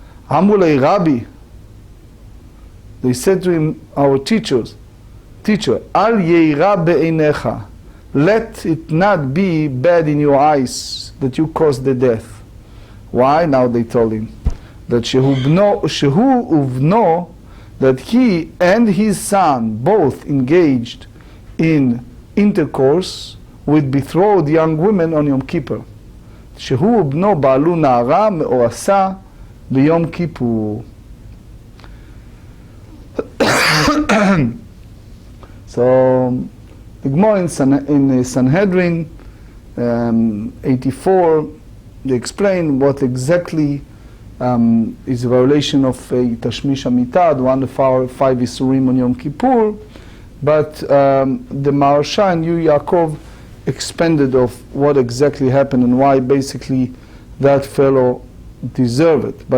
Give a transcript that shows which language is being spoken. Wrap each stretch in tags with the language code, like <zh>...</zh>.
<en>Amulei Rabbi, they said to him, our teacher, Al yeira be'einecha, let it not be bad in your eyes that you caused the death. Why? Now they told him that shehu uvno that he and his son both engaged in intercourse with betrothed young women on Yom Kippur.</en> <he>שהוא ובנו בעלו נערה מאורסה ביום כיפור.</he> <en>So the Gemarrah in Sanhedrin 84, they explain what exactly is a violation of Tashmish Amitad, one of our 5 Isurim on Yom Kippur, but the Maharsha and Yaakov expanded of what exactly happened and why basically that fellow deserved it.</en>